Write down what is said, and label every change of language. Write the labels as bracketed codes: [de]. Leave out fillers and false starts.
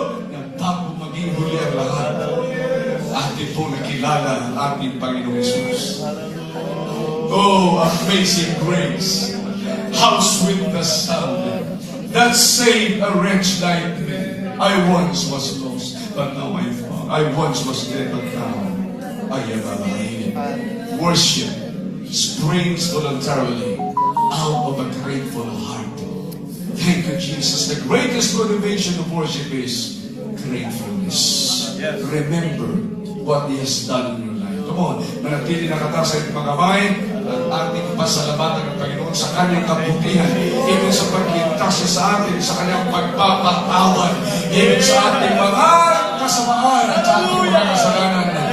[tl] Nagtapo maging huli ang lahat. Atin po nakilala ang ating Panginoong Yesus. [en] Oh, amazing grace. How sweet the sound that saved a wretch like me. I once was lost, but now I'm found. I once was dead, but now I am alive. Worship springs voluntarily out of a grateful heart. Thank you, Jesus. The greatest motivation of worship is gratefulness. Remember what He has done in your life. Come on, [tl] manatili na kata sa inyong mga kamay at ating pasalamatan ng Panginoon sa kanyang kabutihan. Even sa pagligtas niya sa atin, sa kanyang pagpapatawad. Even sa ating mga kasamaan at sa ating mga kasalanan.